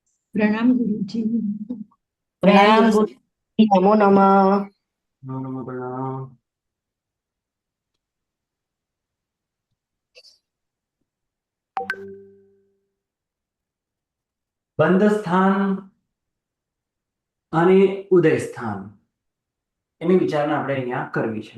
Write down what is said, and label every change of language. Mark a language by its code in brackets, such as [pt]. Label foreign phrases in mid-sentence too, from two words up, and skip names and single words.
[hi] प्रणाम गुरुजी। प्रणाम गुरु। [sa] नमो नमः। नमो नमः [hi] प्रणाम। [gu] બંધ સ્થાન અને ઉદય સ્થાન એની વિચારણા આપણે અહીંયા કરવી છે.